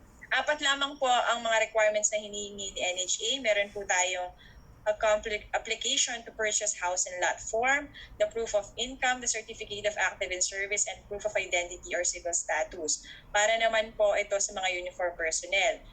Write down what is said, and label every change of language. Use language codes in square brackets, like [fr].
[tl] 4 lamang po ang mga requirements na hinihingi ni NHA. Meron po tayong [en] a application to purchase house and lot form, the proof of income, the certificate of active in service, and proof of identity or civil status. [tl] Para naman po ito sa mga uniform personnel.